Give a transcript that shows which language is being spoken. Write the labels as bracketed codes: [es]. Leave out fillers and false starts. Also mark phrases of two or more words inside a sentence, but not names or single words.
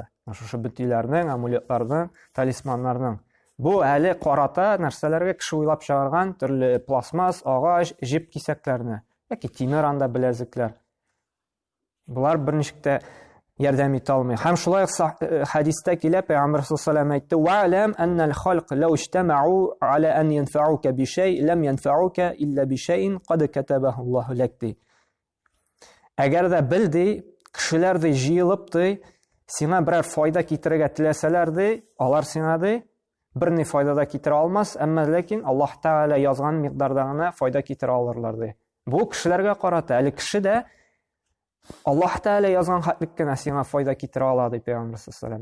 [tt] Шушы бөтиләрнең, амулетларның, талисманнарның. Бу әле карата нәрсәләргә кеше уйлап чыгарган төрле пластмас, агач, җип кисәкләрне, яки тимер анда беләзекләр. Булар берничек тә ярдәм итә алмый. Һәм шулай хадистә килә, Пәйгамбәр [ar] صلى الله عليه وسلم [tt] әйтте: [ar] "واعلم أن الخلق لو اجتمعوا على أن ينفعوك بشيء لم ينفعوك إلا بشيء قد كتبه الله لك." [tt] Әгәр дә белди, кешеләр дә җыелып ди, сиңа берәр файда китерергә теләсәләр ди, алар сиңа ди берни файда да китерә алмас, әмма ләкин Аллаһ Тәгалә язган микъдарда гына файда китерә алырлар ди. Бу кешеләргә карата, әле кеше дә Аллаһ Тәгалә язган хәтлек кенә сиңа файда китерә ала ди Пәйгамбәр [ar] صلى الله عليه وسلم.